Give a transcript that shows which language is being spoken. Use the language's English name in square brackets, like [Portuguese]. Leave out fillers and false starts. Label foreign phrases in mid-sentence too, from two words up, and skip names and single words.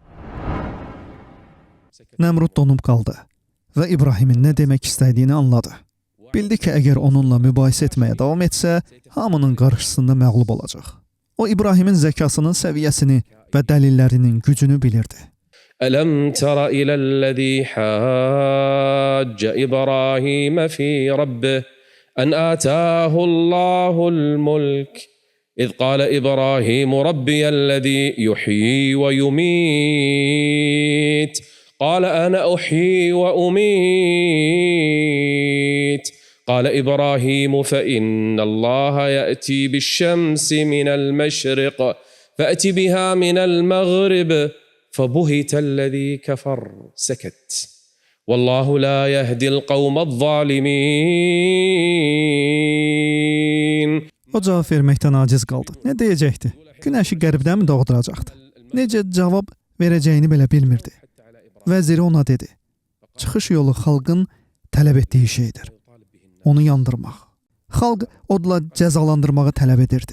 [Azerbaijani] Nəmrud donub qaldı və İbrahimin nə demək istədiyini anladı. Bildi ki, əgər onunla mübahisə etməyə davam etsə, hamının qarşısında məğlub olacaq. O, İbrahimin zəkasının səviyyəsini və dəlillərinin gücünü bilirdi. [Arabic] ألم تر إلى الذي حاج إبراهيم في ربه أن آتاه الله الملك إذ قال إبراهيم ربي الذي يحيي ويميت قال أنا أحيي وأميت قال إبراهيم فإن الله يأتي بالشمس من المشرق فأت بها من المغرب فبهت الذي كفر سكت والله لا يهدي القوم الظالمين. [Azerbaijani] O cavab verməkdən aciz qaldı. Nə deyəcəkdi? Günəşi qərbdən mi doğduracaqdı? Necə cavab verəcəyini belə bilmirdi. Vəziri ona dedi: Çıxış yolu xalqın tələb etdiyi şeydir. Onu yandırmaq. Xalq odla cəzalandırmağı tələb edirdi.